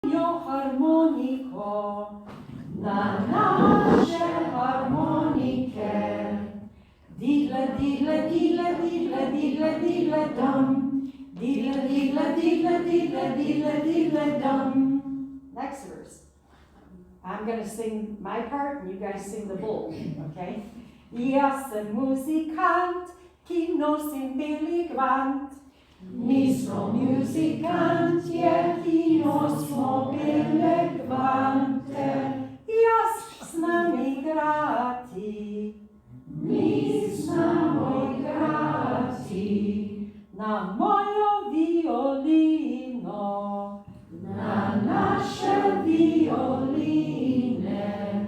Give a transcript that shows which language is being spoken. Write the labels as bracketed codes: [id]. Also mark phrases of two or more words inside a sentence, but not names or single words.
[sl] harmoniko, na nasze harmonike. Didle, didle, didle, didle, didle, didle, dum. Didle, didle, didle, didle, didle, didle, dum. [en] Next verse. I'm going to sing my part and you guys sing the bull, okay? [sl] Jaz sem muzikant, ki nosim beli gvant. Mi smo muzikantje, ki nosimo bele gvante. Jaz znam igrati, mi znamo igrati na mojo violino, na naše violine.